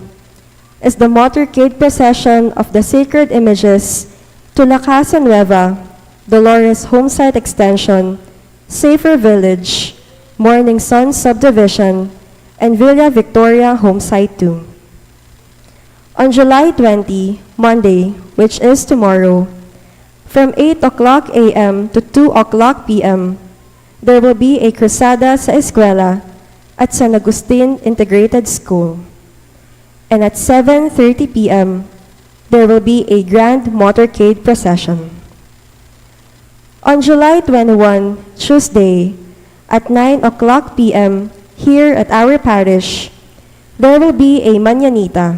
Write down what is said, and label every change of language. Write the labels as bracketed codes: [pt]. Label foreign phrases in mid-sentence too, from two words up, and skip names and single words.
[en] is the motorcade procession of the Sacred Images to La Casa Nueva, Dolores Homesite Extension, Safer Village, Morning Sun Subdivision, and Villa Victoria Homesite 2. On July 20, Monday, which is tomorrow, from 8:00 a.m. to 2:00 p.m., there will be a [tl] crusada sa eskwela [en] at San Agustin Integrated School. And at 7:30 p.m., there will be a grand motorcade procession. On July 21, Tuesday, at 9:00 p.m., here at our parish, there will be a mañanita.